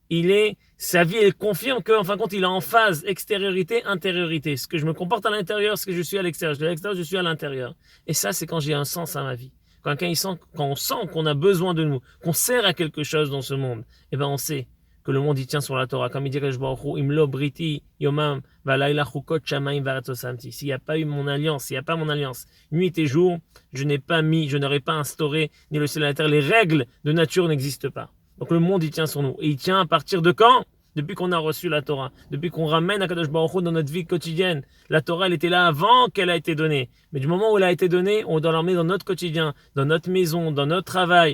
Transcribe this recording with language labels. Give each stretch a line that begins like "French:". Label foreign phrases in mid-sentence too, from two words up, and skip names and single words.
French: Sa vie, elle confirme qu'en fin de compte, il est en phase extériorité, intériorité. Ce que je me comporte à l'intérieur, ce que je suis à l'extérieur. Je suis à l'extérieur, je suis à l'intérieur. Et ça, c'est quand j'ai un sens à ma vie. Quand on sent qu'on a besoin de nous, qu'on sert à quelque chose dans ce monde, eh ben, on sait que le monde y tient sur la Torah. Comme il dit
Hebrew: קדוש ברוך הוא, אם לא בריתי יומם ולילה חוקות שמים וארץ לא שמתי.
French: S'il n'y a pas eu mon alliance, s'il n'y a pas mon alliance, nuit et jour, je n'aurais pas instauré ni le ciel et la terre. Les règles de nature n'existent pas. Donc le monde, il tient sur nous. Et il tient à partir de quand? Depuis qu'on a reçu la Torah. Depuis qu'on ramène à Kadosh Baruch Hu dans notre vie quotidienne. La Torah, elle était là avant qu'elle a été donnée. Mais du moment où elle a été donnée, on doit l'emmener dans notre quotidien, dans notre maison, dans notre travail.